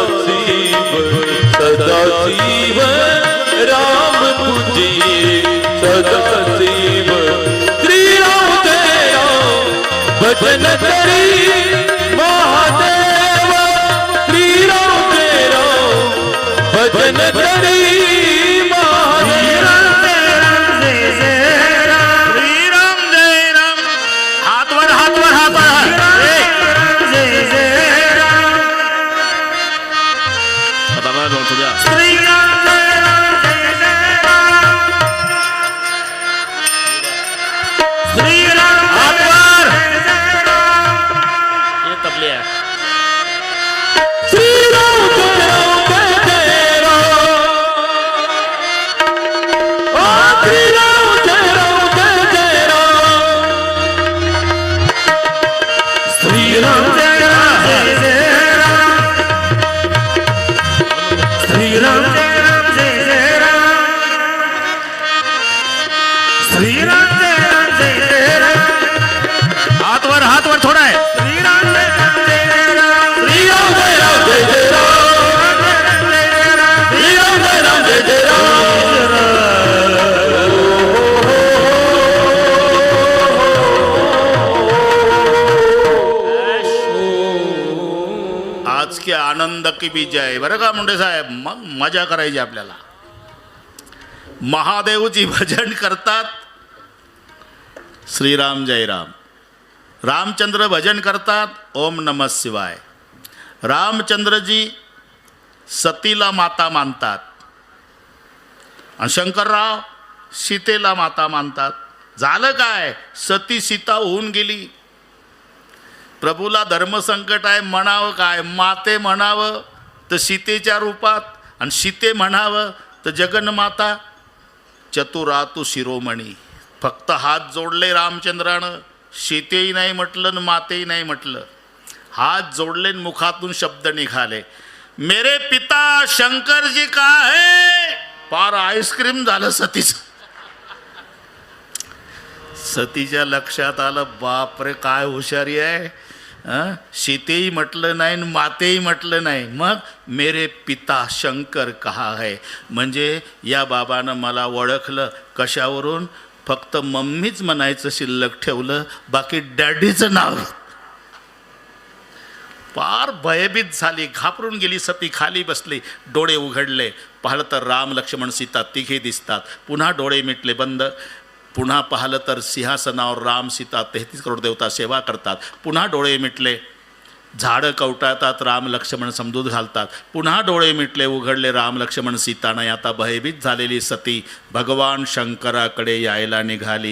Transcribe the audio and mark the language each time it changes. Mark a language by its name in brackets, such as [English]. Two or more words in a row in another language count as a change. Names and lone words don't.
[Marathi] शिव राम तुझी सदा शिव श्रीराम जय राम भजन करी महादेव श्रीराम जय राम भजन करी महादेव श्रीराम जय राम हातवर हातवर हातवर. आता बघा दोन तुझ्या हातवर ये तबले आहे. श्रीराम जय राम जय राम जय राम श्रीराम जय राम जय राम श्रीराम जय राम जय राम श्रीराम जय राम जय राम हातवर हातवर थोडा आहे. श्रीराम जय राम जय राम श्रीराम जय राम जय राम श्रीराम जय राम जय [Hindi] आज के आनंद की [Marathi] बीज आहे बरं का मुंडे साहेब. मग मजा करायची आपल्याला. महादेवजी भजन करतात श्रीराम जय राम, रामचंद्र भजन करतात [Sanskrit] ओम नमः शिवाय. [Marathi] रामचंद्रजी सतीला माता मानतात आणि शंकरराव सीतेला माता मानतात. झालं काय, सती सीता होऊन गेली. प्रभूला धर्मसंकट आहे म्हणावं काय, माते म्हणावं तर सीतेच्या रूपात, आणि सीते म्हणावं तर जगन्माता चतुरातू शिरोमणी. फक्त हात जोडले रामचंद्रानं, सीतेही नाही म्हटलं आणि मातेही नाही म्हटलं. हात जोडले आणि मुखातून शब्द निघाले, [Hindi] मेरे पिता शंकर जी का है. [Marathi] पार आईस्क्रीम झालं सतीचं. सतीच्या लक्षात आलं, बापरे काय हुशारी आहे. सीतेही म्हटलं नाही आणि मातेही म्हटलं नाही. [Hindi] मग मेरे पिता शंकर कहा है, [Marathi] म्हणजे या बाबानं मला ओळखलं. कशावरून, फक्त मम्मीच म्हणायचं शिल्लक ठेवलं, बाकी डॅडीचं नाव. पार भयभीत झाली, घाबरून गेली सती. खाली बसली, डोळे उघडले, पाहिलं तर राम लक्ष्मण सीता तिघे दिसतात. पुन्हा डोळे मिटले, बंद. पुन्हा पाहिलं तर सिंहासनावर राम सीता 33 करोड देवता सेवा करतात. पुन्हा डोळे मिटले, झाडं कवटाळतात, राम लक्ष्मण समजूत घालतात. पुन्हा डोळे मिटले, उघडले, राम लक्ष्मण सीता नाही. आता भयभीत झालेली सती भगवान शंकराकडे यायला निघाली.